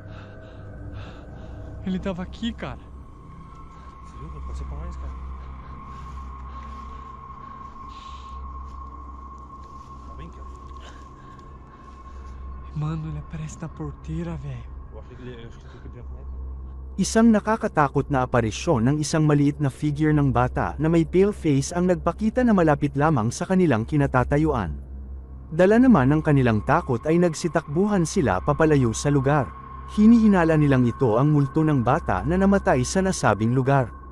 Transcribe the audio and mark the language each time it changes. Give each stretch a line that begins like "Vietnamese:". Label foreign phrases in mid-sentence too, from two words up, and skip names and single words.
Portuguese: Ele tava aqui, cara. Você viu? Pode ser pra mais, cara. Tá bem, cara? Mano, ele aparece na porteira, velho. Eu acho que ele podia comer.
Filipino: Isang nakakatakot na aparisyon ng isang maliit na figure ng bata na may
English: pale face
Filipino: ang nagpakita na malapit lamang sa kanilang kinatatayuan. Dala naman ng kanilang takot ay nagsitakbuhan sila papalayo sa lugar. Hinihinala nilang ito ang multo ng bata na namatay sa nasabing lugar.